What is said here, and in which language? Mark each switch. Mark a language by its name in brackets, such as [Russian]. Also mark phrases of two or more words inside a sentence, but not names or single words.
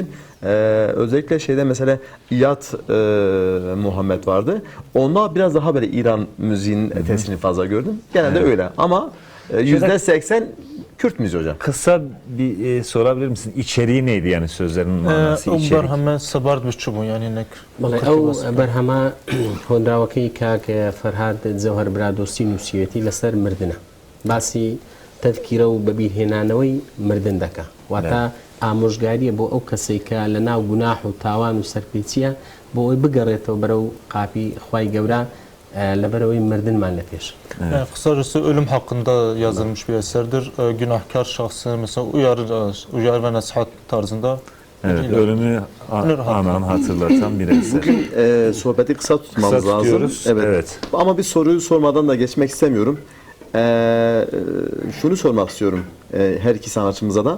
[Turkish] Özellikle şeyde mesela İyad Muhammed vardı. Onda biraz daha böyle İran müziğinin tesirini fazla gördüm. Genelde öyle ama %80 Kürt müziği hocam. kısa bir sorabilir misin? İçeriği neydi yani sözlerin manası? [Central Kurdish] Ew [Turkish] içerik? [Central Kurdish] berheme sebard biçûbûn yani nek. بەڵێ ئەو بەرهەمە هۆنراوەکەی کاک فەرهاد جەوهەر برادۆستی نووسیەتی لەسەر مردنە باسی تەذکیرە و بەبیرهێنانەوەی مردن دەکا واتە ئامۆژگاریە بۆ ئەو کەسێک کە lە ناو گوناح و تاوان و سەرپێچیە بۆ ئەوی بگەڕێتەوە بەرەو قاپی خوای گەورە لەبەرەوەی مردنمان لە پێش. [Turkish] Kısacası ölüm hakkında yazılmış bir eserdir. Günahkar şahsı mesela uyarı ve nasihat tarzında Evet, İlahi. ölümü anan hatırlatan bir eser. Bugün sohbeti kısa tutmamız Kısa lazım. tutuyoruz, evet. Ama bir soruyu sormadan da geçmek istemiyorum. Şunu sormak istiyorum her iki sanatçımıza da.